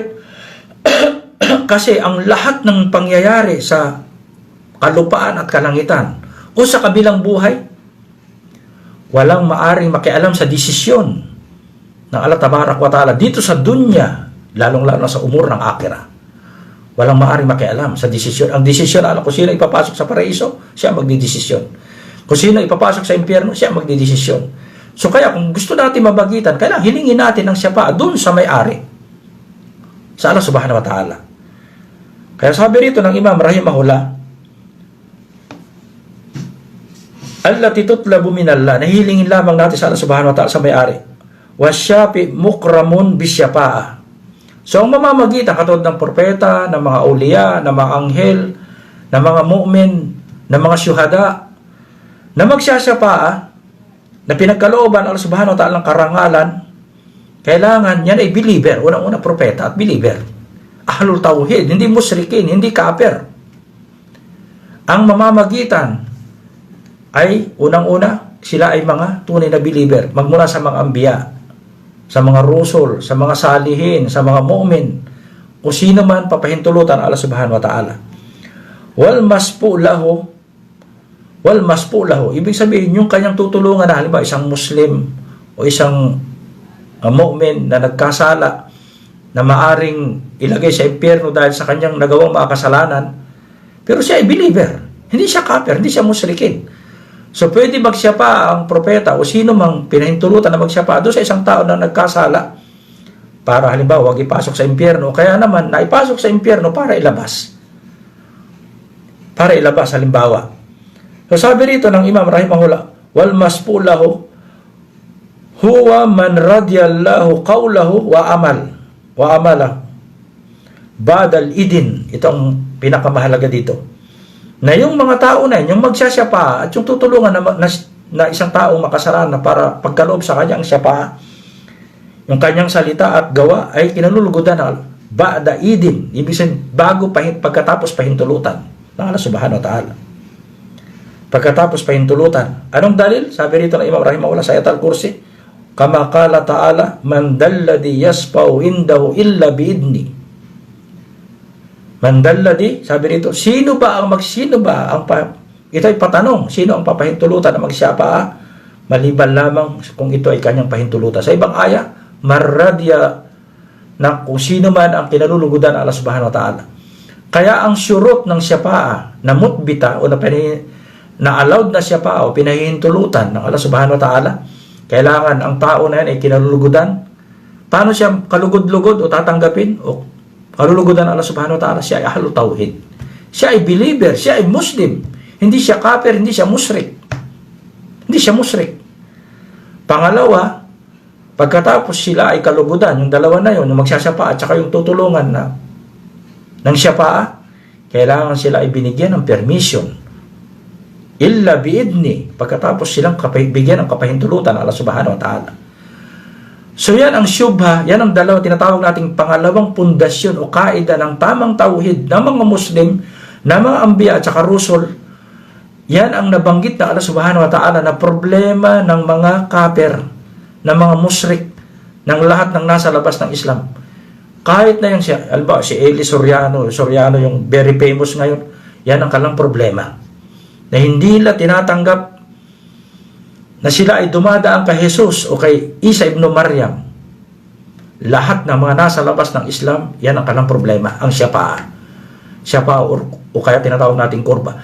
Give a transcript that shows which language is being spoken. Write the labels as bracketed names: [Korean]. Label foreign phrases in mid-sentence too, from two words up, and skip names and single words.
[Filipino] Kasi ang lahat ng pangyayari sa kalupaan at kalangitan o sa kabilang buhay, walang maaring makialam sa desisyon ng [Arabic] الله تبارك وتعالى [Filipino] dito sa dunya, lalong-lalo sa umur ng akira. Walang maaring makialam sa desisyon. Ang desisyon, alam kung sino ipapasok sa paraiso, siya magdidesisyon. Kung sino ipapasok sa impyerno, siya magdidesisyon. So kaya kung gusto natin mabagitan, kailangan hilingin natin ang syapaa doon sa may-ari, sa [Arabic] الله سبحانه وتعالى. [Filipino] Kaya sabi rito ng Imam rahimahullah, [Arabic] التي تطلب من الله, [Filipino] nahihilingin lamang natin sa [Arabic] الله سبحانه وتعالى [Filipino] sa may-ari. [Arabic] والشافع مكرم بالشفاعة. [Filipino] So ang mamamagitan katulad ng propeta, ng mga auliya, ng mga anghel, ng mga mu'min, ng mga syuhada, na magsasyapaa, na pinagkalooban [Arabic] الله سبحانه وتعالى [Filipino] ng karangalan, kailangan yan ay believer, unang-una propeta at believer. [Arabic] أهل التوحيد, [Filipino] hindi musyrikin, hindi kafir. Ang mamamagitan ay unang-una, sila ay mga tunay na believer, magmula sa mga ambiya, sa mga rusul, sa mga salihin, sa mga mu'min, o sino man papahintulutan [Arabic] الله سبحانه وتعالى. والمشفوع له, [Filipino] ibig sabihin yung kanyang tutulungan na halimbawa isang Muslim o isang mu'min na nagkasala na maaring ilagay sa impyerno dahil sa kanyang nagawang mga kasalanan, pero siya ay believer, hindi siya kafir, hindi siya musyrikin. So pwede magsyapa ang propeta o sino mang pinahintulutan na magsyapa doon sa isang tao na nagkasala para halimbawa wag ipasok sa impyerno, kaya naman naipasok sa impyerno para ilabas halimbawa. So sabi rito ng Imam rahimahullah, [Arabic] والمشفوع له هو من رضي الله قوله وعمله بعد الإذن. [Filipino] Ito ang pinakamahalaga dito, na yung mga tao na yung magsasyapa at yung tutulungan na isang taong makasalanan para pagkaloob sa kanya ang syapa, yung kanyang salita at gawa ay kinalulugudan ng [Arabic] بعد الإذن, [Filipino] ibig sabihin pagkatapos pahintulutan ng [Arabic] الله سبحانه وتعالى. [Filipino] Pagkatapos pahintulutan, anong dalil? Sabi rito ng Imam rahimahullah sa Ayatul Kursi, [Arabic] كما قال تعالى من ذا الذي يشفع عنده إلا بإذنه. من ذا الذي, [Filipino] sabi rito, ito ay patanong, sino ang papahintulutan na magsyapa maliban lamang kung ito ay kanyang pahintulutan. Sa ibang aya, marradya, na kung sino man ang kinalulugudan ng [Arabic] الله سبحانه وتعالى. [Filipino] Kaya ang syurot ng syapa na mutbita o na allowed na syapa o pinahihintulutan ng [Arabic] الله سبحانه وتعالى, [Filipino] kailangan ang tao na yan ay kinalulugudan. Paano siya kalugod-lugod o tatanggapin o kalulugudan ng [Arabic] الله سبحانه وتعالى? [Filipino] Siya ay [Arabic] أهل التوحيد, [Filipino] siya ay believer, siya ay Muslim, hindi siya kafir, hindi siya musyrik. Pangalawa, pagkatapos sila ay kalugudan, yung dalawa na yun, yung magsasyapa at saka yung tutulungan ng syapa, kailangan sila ay binigyan ng permission [Arabic] إلا بإذنه, [Filipino] pagkatapos silang bigyan ng kapahintulutan ng [Arabic] الله سبحانه وتعالى. [Filipino] So yan ang syubha, yan ang dalawa tinatawag nating pangalawang pundasyon o kaida ng tamang tauhid ng mga Muslim, ng mga ambiya at saka rusul. Yan ang nabanggit na [Arabic] الله سبحانه وتعالى [Filipino] na problema ng mga kafir, ng mga musyrik, ng lahat ng nasa labas ng Islam. Kahit na yung si Eli Soriano yung very famous ngayon, yan ang kalang problema. Na hindi nila tinatanggap na sila ay dumadaan kay Jesus o kay Isa ibn Maryam lahat ng mga nasa labas ng Islam, yan ang kanilang problema, ang Syafa'a o kaya tinatawag nating kurba.